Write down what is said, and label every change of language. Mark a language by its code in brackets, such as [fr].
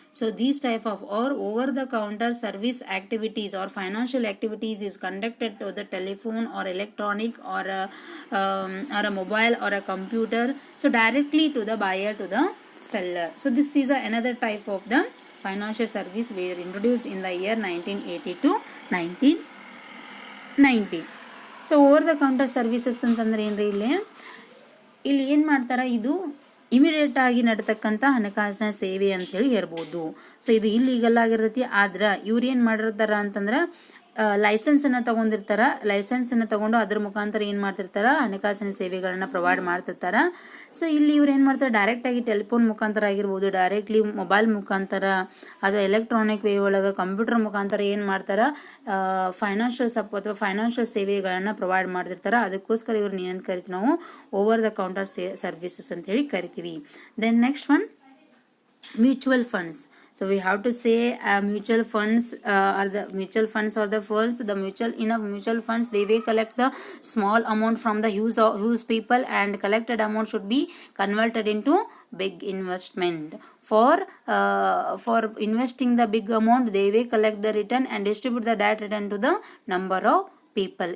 [en] So these type of or over the counter service activities or financial activities is conducted to the telephone or electronic or a mobile or a computer, so directly to the buyer, to the seller. So this is another type of the financial service were introduced in the year 1980 to 1990. [kn] So over the counter services ಅಂತಂದ್ರೆ ಏನ್ರಿ, ಇಲ್ಲಿ ಏನು ಮಾಡ್ತಾರೆ, ಇದು immediate ಆಗಿ ನಡ್ತಕ್ಕಂಥ ಹಣಕಾಸಿನ ಸೇವೆ ಅಂತೇಳಿ ಹೇಳ್ಬೋದು. ಸೊ ಇದು ಇಲ್ಲೀಗಲ್ ಆಗಿರ್ತೈತಿ. ಆದ್ರೆ ಇವ್ರು ಏನು ಮಾಡಿರ್ತಾರ ಅಂತಂದ್ರೆ ಲೈಸೆನ್ಸನ್ನು ತೊಗೊಂಡಿರ್ತಾರೆ. ಲೈಸೆನ್ಸನ್ನು ತೊಗೊಂಡು ಅದ್ರ ಮುಖಾಂತರ ಏನು ಮಾಡ್ತಿರ್ತಾರೆ, ಹಣಕಾಸಿನ ಸೇವೆಗಳನ್ನು ಪ್ರೊವೈಡ್ ಮಾಡ್ತಿರ್ತಾರೆ. ಸೊ ಇಲ್ಲಿ ಇವ್ರು ಏನು ಮಾಡ್ತಾರೆ, ಡೈರೆಕ್ಟಾಗಿ ಟೆಲಿಫೋನ್ ಮುಖಾಂತರ ಆಗಿರ್ಬೋದು, ಡೈರೆಕ್ಟ್ಲಿ ಮೊಬೈಲ್ ಮುಖಾಂತರ, ಅದು ಎಲೆಕ್ಟ್ರಾನಿಕ್ ವೇ ಒಳಗೆ ಕಂಪ್ಯೂಟರ್ ಮುಖಾಂತರ ಏನು ಮಾಡ್ತಾರೆ, ಫೈನಾನ್ಷಿಯಲ್ ಅಥವಾ ಫೈನಾನ್ಷಿಯಲ್ ಸೇವೆಗಳನ್ನು ಪ್ರೊವೈಡ್ ಮಾಡ್ತಿರ್ತಾರೆ. ಅದಕ್ಕೋಸ್ಕರ ಇವ್ರನ್ನ ಏನು ಕರಿತೀವಿ ನಾವು, ಓವರ್ ದ ಕೌಂಟರ್ ಸರ್ವಿಸಸ್ ಅಂತ ಹೇಳಿ ಕರಿತೀವಿ. [en] Then next one, mutual funds. So we have to say mutual funds are the funds the mutual funds, they will collect the small amount from the huge people, and collected amount should be converted into big investment. For investing the big amount, they will collect the return and distribute that return to the number of people.